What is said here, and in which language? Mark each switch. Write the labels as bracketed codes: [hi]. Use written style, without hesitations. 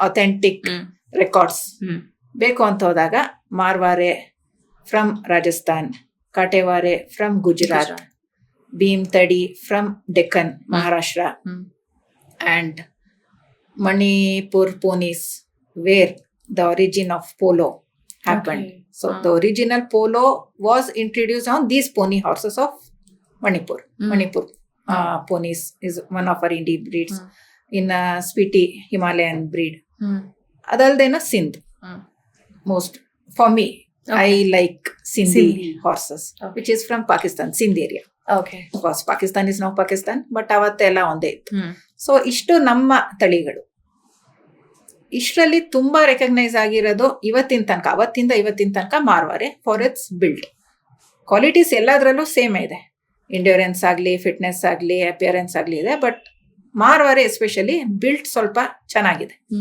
[en] authentic records [kn] ಬೇಕು ಅಂತ ಹೋದಾಗ, [en] Marwari from Rajasthan, Kathiawari from Gujarat, Bhimthadi from Deccan Maharashtra, and Manipur ponies where the origin of polo happened. Okay. So the original polo was introduced on these pony horses of Manipur. Manipur ponies is one of our Indian breeds. In Spiti Himalayan breed. Adaldena Sindh. Most for me, I like Sindhi horses, which is from Pakistan, Sindh area. Okay. Of course, Pakistan is now Pakistan, but [kn] ಅವತ್ತೆಲ್ಲ ಒಂದೇ ಇತ್ತು. So ಇಷ್ಟು ನಮ್ಮ ತಳಿಗಳು. ಇಷ್ಟರಲ್ಲಿ ತುಂಬಾ recognise ಆಗಿರೋದು ಇವತ್ತಿನ ತನಕ, ಅವತ್ತಿಂದ ಇವತ್ತಿನ ತನಕ ಮಾರ್ವಾರೆ [en] For its build qualities. [kn] ಎಲ್ಲದರಲ್ಲೂ ಸೇಮ್ ಇದೆ, ಎಂಡ್ಯೂರೆನ್ಸ್ ಆಗಲಿ, ಫಿಟ್ನೆಸ್ ಆಗಲಿ, ಅಪಿಯರೆನ್ಸ್ ಆಗಲಿ ಇದೆ. ಬಟ್ ಮಾರ್ವಾರೆ ಎಸ್ಪೆಷಲಿ ಬಿಲ್ಡ್ ಸ್ವಲ್ಪ ಚೆನ್ನಾಗಿದೆ.